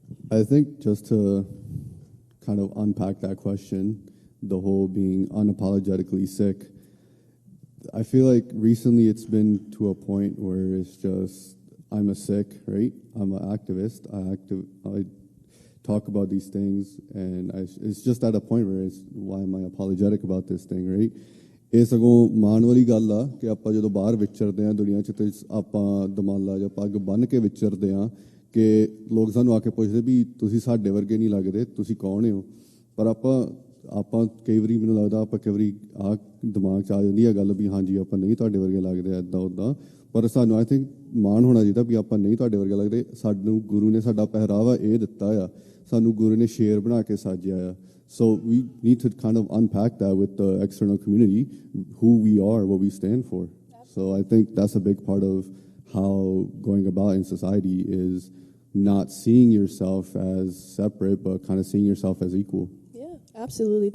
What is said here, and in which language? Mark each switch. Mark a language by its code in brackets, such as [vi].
[en] I think just to kind of unpack that question, the whole being unapologetically Sikh, I feel like recently it's been to a point where it's just, I'm a Sikh, right? I'm an activist. I talk about these things, and it's just at a point where it's, why am I apologetic about this thing, right? [pa] ਇਹ ਸਗੋਂ ਮਾਣ ਵਾਲੀ ਗੱਲ ਆ ਕਿ ਆਪਾਂ ਜਦੋਂ ਬਾਹਰ ਵਿਚਰਦੇ ਹਾਂ ਦੁਨੀਆ 'ਚ ਤੇ ਆਪਾਂ ਦਮਾਲਾ ਜਾਂ ਪੱਗ ਬੰਨ੍ਹ ਕੇ ਵਿਚਰਦੇ ਹਾਂ ਕਿ ਲੋਕ ਸਾਨੂੰ ਆ ਕੇ ਪੁੱਛਦੇ ਵੀ ਤੁਸੀਂ ਸਾਡੇ ਵਰਗੇ ਨਹੀਂ ਲੱਗਦੇ, ਤੁਸੀਂ ਕੌਣ ਹੋ? ਪਰ ਆਪਾਂ ਕਈ ਵਾਰੀ ਮੈਨੂੰ ਲੱਗਦਾ ਆਪਾਂ ਕਈ ਵਾਰੀ ਆ ਦਿਮਾਗ 'ਚ ਆ ਜਾਂਦੀ ਹੈ ਗੱਲ ਵੀ ਹਾਂਜੀ ਆਪਾਂ ਨਹੀਂ ਤੁਹਾਡੇ ਵਰਗੇ ਲੱਗਦੇ ਇੱਦਾਂ ਉੱਦਾਂ, ਪਰ ਸਾਨੂੰ [en] I think [pa] ਮਾਣ ਹੋਣਾ ਚਾਹੀਦਾ ਵੀ ਆਪਾਂ ਨਹੀਂ ਤੁਹਾਡੇ ਵਰਗੇ ਲੱਗਦੇ। ਸਾਨੂੰ ਗੁਰੂ ਨੇ ਸਾਡਾ ਪਹਿਰਾਵਾ ਇਹ ਦਿੱਤਾ ਆ, ਸਾਨੂੰ ਗੁਰੂ ਨੇ ਸ਼ੇਰ ਬਣਾ ਕੇ ਸਾਜਿਆ ਆ। [en] So we need to kind of unpack that with the external community, who we are, what we stand for. So I think that's a big part of how going about in society is not seeing yourself as separate, but kind of seeing yourself as equal. Yeah, absolutely.